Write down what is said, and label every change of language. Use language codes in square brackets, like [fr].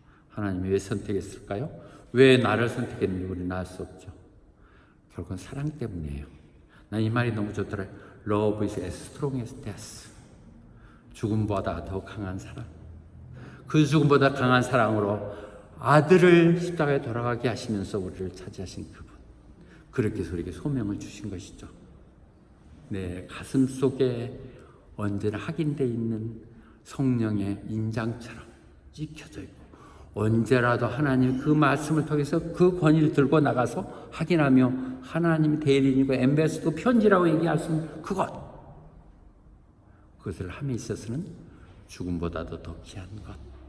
[ko] 하나님이 왜 선택했을까요? 왜 나를 선택했는지 우리는 알 수 없죠. 결국은 사랑 때문이에요. 난 이 말이 너무 좋더라. [en] Love is as strong as death. [ko] 죽음보다 더 강한 사랑. 그 죽음보다 강한 사랑으로 아들을 십자가에 돌아가게 하시면서 우리를 차지하신 그분. 그렇게 해서 우리에게 소명을 주신 것이죠. 내 가슴 속에 언제나 확인되어 있는 성령의 인장처럼 찍혀져 있고 언제라도 하나님 그 말씀을 통해서 그 권위를 들고 나가서 확인하며 하나님의 대리인이고 엠베스도 편지라고 얘기할 수 있는 그것을 함에 있어서는 죽음보다도 더 귀한 것.